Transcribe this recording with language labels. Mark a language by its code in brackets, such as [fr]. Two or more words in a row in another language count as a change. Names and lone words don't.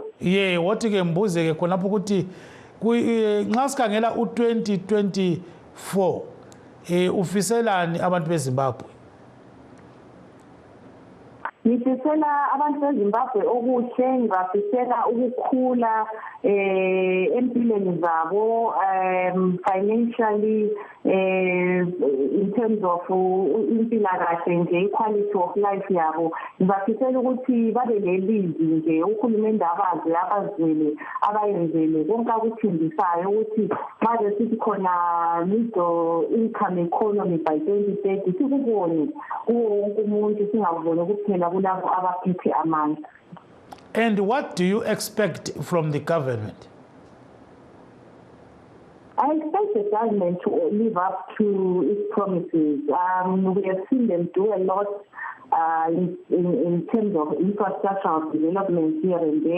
[nd] Wathi ke mbuze ke khonapho ukuthi nxa sikhangela u2024 ufiselani abantu beZimbabwe? ngifisela abantu beZimbabwe okuhle, ngibafisela ukukhula empilweni zabo, [en] financially, in terms of [nd] impilakahle nje, [en] equality of life yabo. [nd] Ngibafisela ukuthi babe lelizwi nje, uhulumende abazi abazwele abayenzele konke akuthembisayo ukuthi manje sithi khona [en] middle income economy by 2030 [nd] sikubone wonke umuntu singaboni kuphela kulabo abaphethe amandla. [en] And what do you expect from the government? I expect the government to live up to its promises. We have seen them do a lot in terms of infrastructural development here and there.